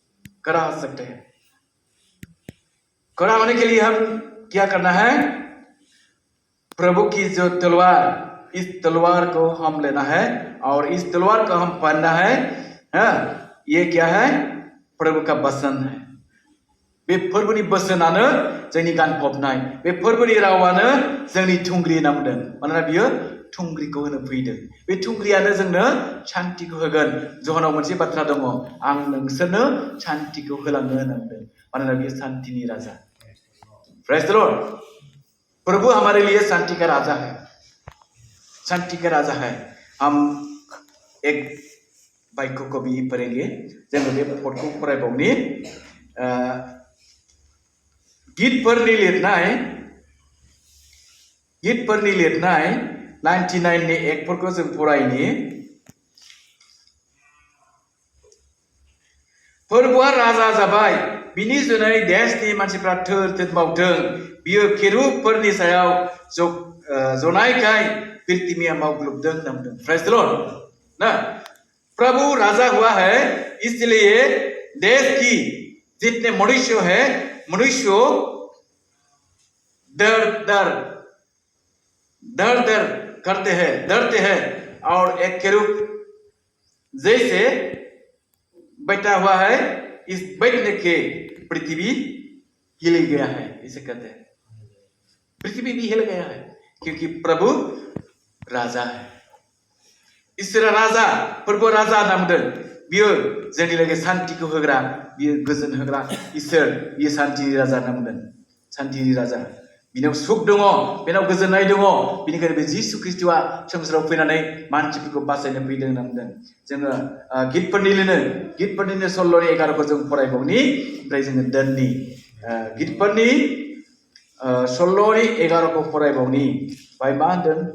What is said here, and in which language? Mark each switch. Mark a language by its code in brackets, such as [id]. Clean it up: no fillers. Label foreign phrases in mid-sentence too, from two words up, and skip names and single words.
[hi] खड़ा होने के लिए हम क्या करना है प्रभु की जो तलवार इस तलवार को हम लेना है और इस तलवार को हम पहनना है ये क्या है प्रभु का वचन है [brx] बे फोरबोनि बोसोनानो जोंनि गानफबनाय बे फोरबोनि रावानो जोंनि थुंग्रि होनना बुंदों मानोना बियो थुंग्रिखौ होनो फैदों बे थुंग्रियानो जोंनो शान्तिखौ होगोन जहनाव मोनसे बाथ्रा दङ आं नोंसोरनो शान्तिखौ होलांनो होनना बुंदों मानोना बियो शान्तिनि राजा [en] Praise the Lord [hi] प्रभु हमारे लिए शांति का राजा है शांति का राजा है हम एक बाइक को भी पढ़ेंगे [brx] जों बे पदखौ फरायबावनि गीतफोरनि लिरनाय 99 नि एकफोरखौ जों फरायनि फोरबोआ राजा जाबाय बिनि जुनै देशनि मानसिफ्रा थोर थोर मावथों बियो केरुबफोरनि सायाव जनायखाय पृथ्वीया मावग्लुबदों होनना बुंदों [en] Praise the Lord [brx] ना [hi] प्रभु राजा हुआ है इसलिए देश की जितने मनुष्य है मनुष्य दर करते हैं डरते हैं और एक केरूब जैसे बैठा हुआ है इस बैठने के पृथ्वी हिल गया है इसे कहते हैं पृथ्वी भी हिल गया है क्योंकि प्रभु राजा है [brx] इसोर राजा प्रभु राजा होनना बुंदों बियो जोंनि लोगो शान्तिखौ होग्रा बियो गोजोन होग्रा इसोर बियो शान्तिनि राजा होनना बुंदों शान्तिनि राजा बिनाव सुख दङ बेनाव गोजोननाय दङ बिनिखायनो बे जिसु ख्रिस्टआ संसाराव फैनानै मानसिफोरखौ बासायनो फैदों होनना बुंदों जोङो गितफोरनिनो 16 नि 11 खौ जों फरायबावनि ओमफ्राय जोङो दोननि गितफोरनि 16 नि 11 खौ फरायबावनि बाय मा होनदों